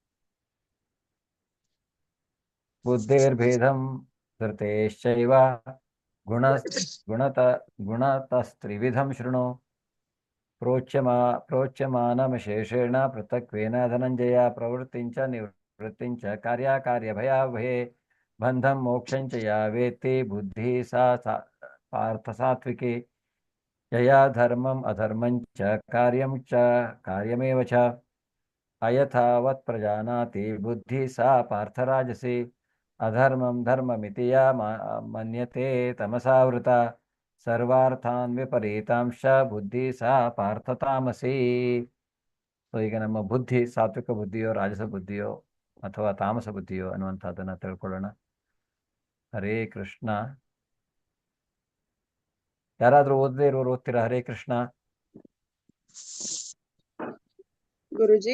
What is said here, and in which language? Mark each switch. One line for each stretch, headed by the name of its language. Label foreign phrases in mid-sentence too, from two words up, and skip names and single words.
Sanskrit: ಬುದ್ಧಿರ್ಭೇದಂ ಧೃತೇಶ್ಚೈವ ಗುಣತಸ್ತ್ರಿವಿಧಂ ಶೃಣು ಪ್ರೋಚ್ಯಮಾನಮಶೇಷೇಣ ಪೃಥಕ್ವೇನ ಧನಂಜಯ ಪ್ರವೃತ್ತಿಂಚ ನಿವೃತ್ತಿಂಚ ಕಾರ್ಯಭಯಾಭಯೇ ಬಂಧಂ ಮೋಕ್ಷಂಚ ಯಾ ವೇತ್ತಿ ಬುದ್ಧಿ ಸಾ ಪಾರ್ಥ ಸಾತ್ವಿಕಿ ಯಯಾ ಧರ್ಮಂ ಅಧರ್ಮಂಚ ಕಾರ್ಯಮೇವ ಚ ಅಯಥಾವತ್ ಪ್ರಜಾನಾತಿ ಬುದ್ಧಿ ಸಾ ಪಾರ್ಥರಾಜಸಿ ಅಧರ್ಮಂ ಧರ್ಮಮಿತಿ ಯಾ ಮನ್ಯತೆ ತಮಸಾವೃತ ಸರ್ವಾರ್ಥಾನ್ ವಿಪರೀತಾಂಶ ಬುದ್ಧಿ ಸಹ ಪಾರ್ಥ ತಾಮಸಿ.
Kannada: ಸೊ ಈಗ ನಮ್ಮ ಬುದ್ಧಿ ಸಾತ್ವಿಕ ಬುದ್ಧಿಯೋ ರಾಜಸ ಬುದ್ಧಿಯೋ ಅಥವಾ ತಾಮಸ ಬುದ್ಧಿಯೋ ಅನ್ನುವಂಥದ್ದನ್ನು ತಿಳ್ಕೊಳ್ಳೋಣ.
Sanskrit: ಹರೇ ಕೃಷ್ಣ.
Kannada: ಯಾರಾದ್ರೂ ಓದದೇ ಇರೋರು ಓದ್ತೀರಾ?
Sanskrit: ಹರೇ ಕೃಷ್ಣ.
Kannada: ಗುರುಜಿ.